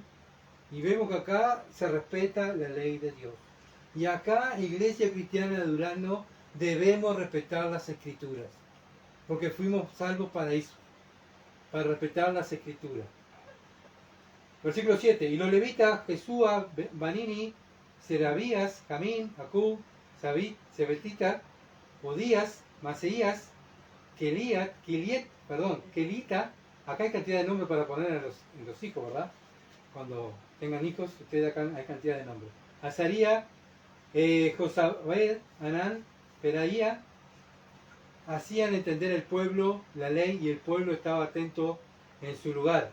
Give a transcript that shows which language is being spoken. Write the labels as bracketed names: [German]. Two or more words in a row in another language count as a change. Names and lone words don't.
[Spanish] Y vemos que acá se respeta la ley de Dios. Y acá, Iglesia Cristiana de Durazno, debemos respetar las Escrituras. Porque fuimos salvos para eso. Para respetar las Escrituras. Versículo 7. Y los levitas, Jesúa, Banini, Serabías, Jamín, Acub, Sebetita, Odías, Maseías, Kelita, acá hay cantidad de nombres para poner en los hijos, ¿verdad? Cuando tengan hijos, ustedes acá hay cantidad de nombres. Azaría, Josabed, Anán, Peraía, hacían entender al pueblo la ley y el pueblo estaba atento en su lugar.